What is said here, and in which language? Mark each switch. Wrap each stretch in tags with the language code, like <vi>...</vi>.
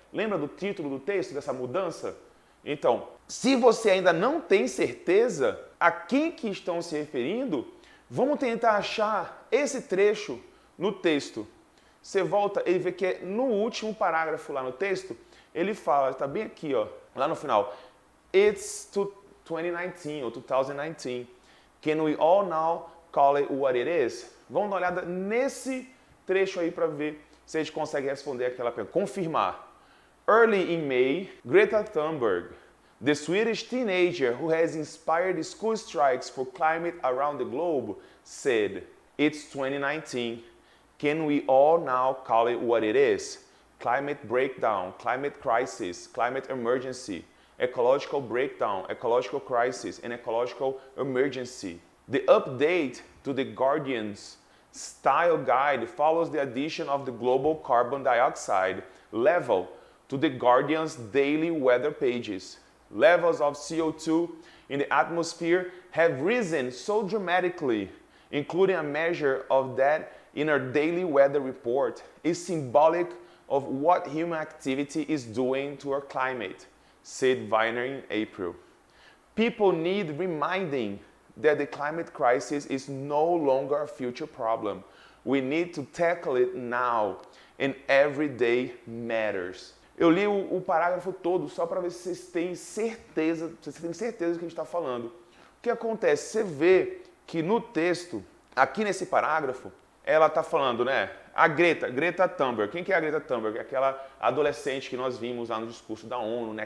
<pt>Lembra do título do texto, dessa mudança? Então, se você ainda não tem certeza a quem que estão se referindo, vamos tentar achar esse trecho no texto. Você volta, ele vê que é no último parágrafo lá no texto, ele fala, está bem aqui, ó, lá no final,</pt> <en>It's 2019</en> <pt>ou 2019.</pt> <en>Can we all now call it what it is?</en> <pt>Vamos dar uma olhada nesse trecho aí para ver se a gente consegue responder aquela pergunta. Confirmar.</pt> <en>Early in May, Greta Thunberg The Swedish teenager who has inspired school strikes for climate around the globe said, "It's 2019. Can we all now call it what it is? Climate breakdown, climate crisis, climate emergency, ecological breakdown, ecological crisis, and ecological emergency." The update to the Guardian's style guide follows the addition of the global carbon dioxide level to the Guardian's daily weather pages. Levels of CO2 in the atmosphere have risen so dramatically, including a measure of that in our daily weather report, is symbolic of what human activity is doing to our climate, said Weiner in April. People need reminding that the climate crisis is no longer a future problem. We need to tackle it now, and every day matters.</en> <pt>Eu li o parágrafo todo só para ver se vocês têm certeza do que a gente está falando. O que acontece? Você vê que no texto, aqui nesse parágrafo, ela está falando, né? A Greta Thunberg. Quem que é a Greta Thunberg? Aquela adolescente que nós vimos lá no discurso da ONU, né?</pt>